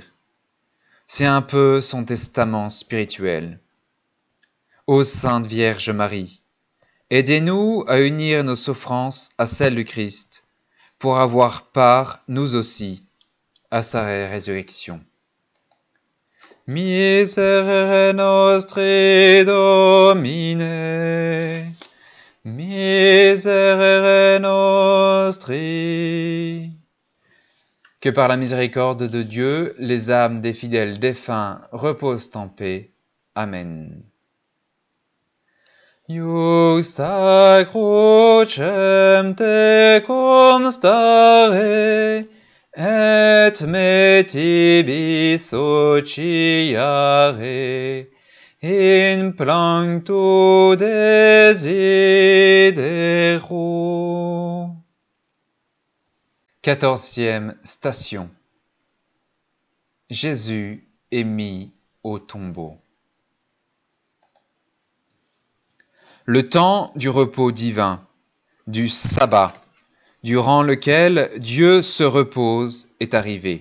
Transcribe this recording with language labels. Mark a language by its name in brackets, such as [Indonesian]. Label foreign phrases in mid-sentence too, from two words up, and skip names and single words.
[French] C'est un peu son testament spirituel. Ô Sainte Vierge Marie, aidez-nous à unir nos souffrances à celles du Christ, pour avoir part, nous aussi, à sa résurrection. [Latin] Miserere nostri Domine, miserere nostri. [French] Que par la miséricorde de Dieu, les âmes des fidèles défunts reposent en paix. Amen. [Latin] Iusta crucem tecum stare, et me tibi sociare, in planctu desidero. [French] 14e station. Jésus est mis au tombeau. Le temps du repos divin, du sabbat, durant lequel Dieu se repose, est arrivé.